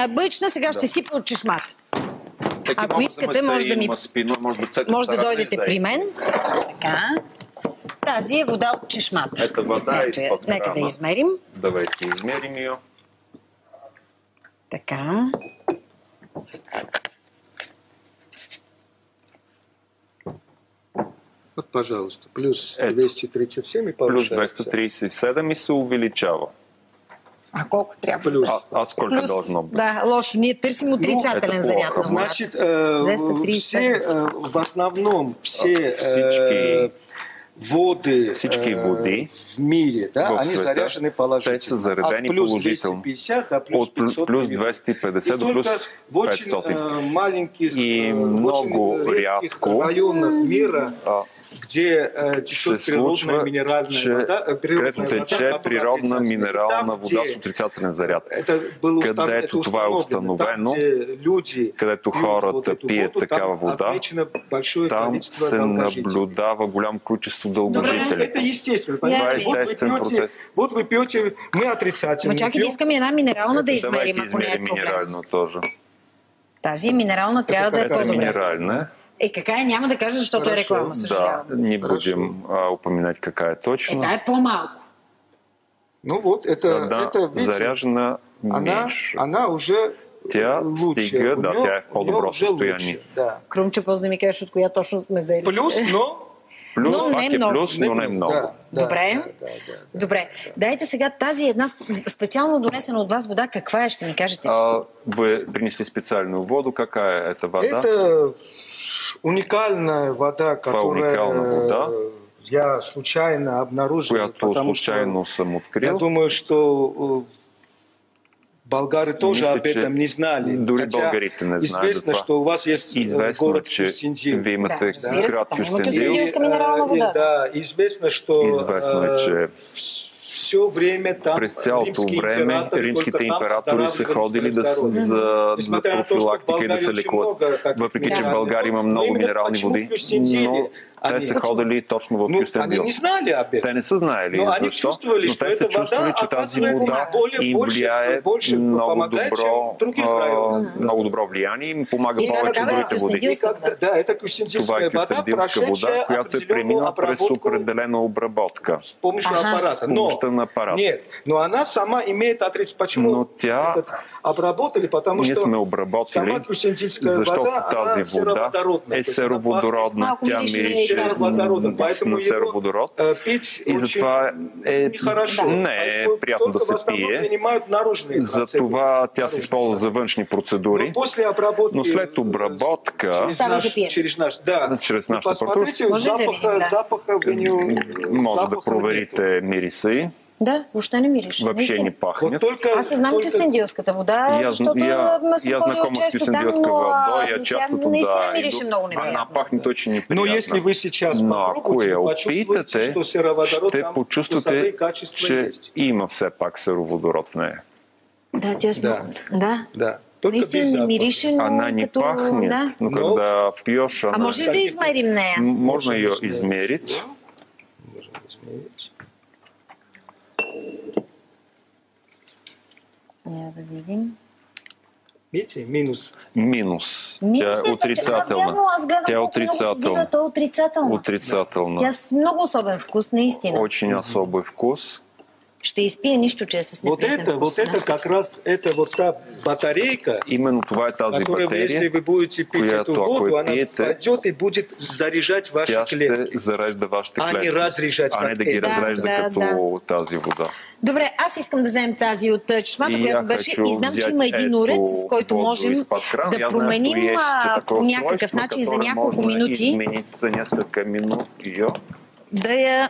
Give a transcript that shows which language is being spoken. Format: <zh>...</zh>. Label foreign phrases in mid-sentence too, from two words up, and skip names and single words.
<bg>Не, обична, сега ще сипа от чешмата. Ако искате, може да дойдете при мен. Така. Тази е вода от чешмата. Ето вода е изпод храма. Нека да измерим.</bg> <ru>Давайте измерим я.</ru> <bg>Така.</bg> <ru>Вот, пожалуйста, плюс 237 и Плюс повышается.</ru> <bg>237 и се увеличава. А колко трябва? Плюс.</bg> <ru>А сколько должно быть?</ru> <bg>Да, лошо. Ние търсим отрицателен заряд.</bg> <ru>Значит, 237. все, в основном, все воды в мире, да, они заряжены положительно. От плюс 250 до плюс 500</ru> <bg>плюс 250 до плюс 500.</bg> <ru>В маленьких, и много редких районах мира, где течет природная минеральная вода,</ru> <bg>тече природна минерална вода с отрицателен заряд. Където това е установено, където хората пият такава вода, там се наблюдава голямо количество дългожители. Това е естествен процес.</bg> <ru>Вот вы пьете, мы отрицательно.</ru> <bg>Чакайте, искаме една минерална да измерим, ако не е проблем. Тази минерална трябва да е по-добре. Минеральна. Какая е, няма да кажа, защото е реклама, съжалявам.</bg> <ru>Да, не будем упоминать какая е точно.</ru> <bg>Та е по-малко.</bg> <ru>Ну вот, это заряжена меньше. Она уже</ru> <bg>тя стига, да, тя е в по-добро състояние. Да. Крумче, после да ми кажеш от коя точно сме взели. Плюс, но не много. Плюс, но не много. Добре. Добре. Дайте сега тази една специално донесена от вас вода, каква е, ще ми кажете?</bg> <ru>Вы принесли специальную воду, какая это вода? Это уникальная вода, которую я случайно обнаружил.</ru> <bg>Която случайно съм открил.</bg> <ru>Я думаю, что болгары тоже об этом не знали.</ru> <bg>Дори българите не знаят.</bg> <ru>Известно, что у вас есть город Кюстендил.</ru> <bg>Вие имате град Кюстендил.</bg> <ru>Да, известно, что</ru> <bg>че</bg> <ru>все время там</ru> <bg>през цялото време римските императори са ходили за профилактика и да се лекуват. Въпреки, че в България има много минерални води, но те са ходили точно в Кюстендил. Те не са знаели защо, но те са чувствали, че тази вода им влияе много добро влияние и им помага повече от другите води. Това е кюстендилска вода, която е преминала през определена обработка.</bg> <ru>С помощью аппарата. Нет, но она сама имеет отрицательный. Почему обработали? Потому что сама кюстендильская вода, она сероводородная.</ru> <bg>Сероводородна. Тя мирише на сероводород. И затова не е приятно да се пие. Затова тя се използва за външни процедури. Но след обработка, чрез нашата апаратура, може да проверите мириса й. Да, въобще не мирише.</bg> <ru>Въобще не пахнет.</ru> <bg>Аз се знам кюстендилската вода, защото ме съм ходила често там, но тя наистина мирише много неприятно.</bg> <ru>Она пахнет очень неприятно. Но если вы сейчас попробуете, почувствуете, что сероводород там вкусовые качества есть.</ru> <bg>Че има все пак сероводород в нея. Да, тя да. Наистина не мирише, но</bg> <ru>она не</ru> <bg>като...</bg> <ru>пахнет, но когда пьешь, она...</ru> <bg>А може ли да измерим нея?</bg> <ru>Можно ее измерить.</ru> <bg>Да видим.</bg> <ru>Видите, минус.</ru> <bg>Тя е отрицателна. Тя е отрицателна. Отрицателна. Тя с много особен вкус, наистина.</bg> <ru>Очень особый вкус.</ru> <bg>Ще изпие нищо, че е с неприятен вкус.</bg> <ru>Вот это как раз, это вот та батарейка,</ru> <bg>именно това е тази батерия,</bg> <ru>если вы будете пить эту воду, она пойдет и будет заряжать ваши клетки.</ru> <bg>Тя ще зарежда вашите клетки, а не да ги разрежда като тази вода. Добре, аз искам да вземем тази от чешмата, която беше, и знам, че има един уред, с който можем да променим по някакъв начин за няколко минути. Да я...</bg>